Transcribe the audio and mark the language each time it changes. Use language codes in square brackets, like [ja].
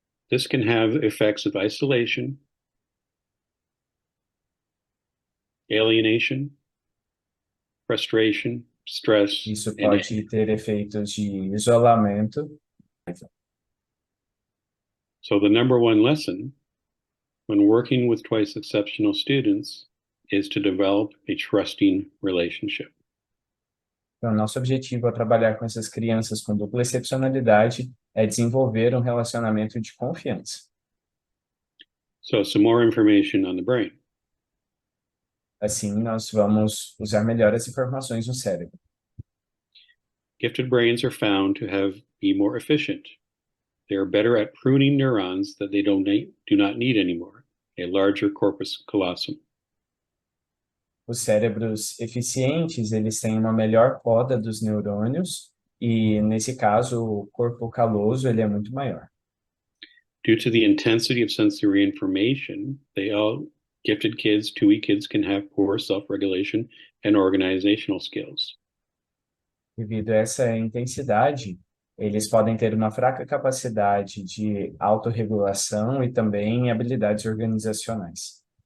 [en] This can have effects of isolation, alienation, frustration, stress, [pt] Isso [en] and [pt] pode ter efeitos de isolamento. [en] so the number one lesson when working with twice exceptional students is to develop a trusting relationship. [pt] Então, nosso objetivo ao trabalhar com essas crianças com dupla excepcionalidade é desenvolver um relacionamento de confiança. [en] So some more information on the brain. [pt] Assim, nós vamos usar melhor as informações no cérebro. [en] Gifted brains are found to be more efficient. They are better at pruning neurons that they do not need anymore, a larger corpus callosum. [pt] Os cérebros eficientes, eles têm uma melhor poda dos neurônios e, nesse caso, o corpo caloso, ele é muito maior. [en] Due to the intensity of sensory information, gifted kids, 2E kids can have poor self-regulation and organizational skills. [pt] Devido a essa intensidade, eles podem ter uma fraca capacidade de autorregulação e também habilidades organizacionais.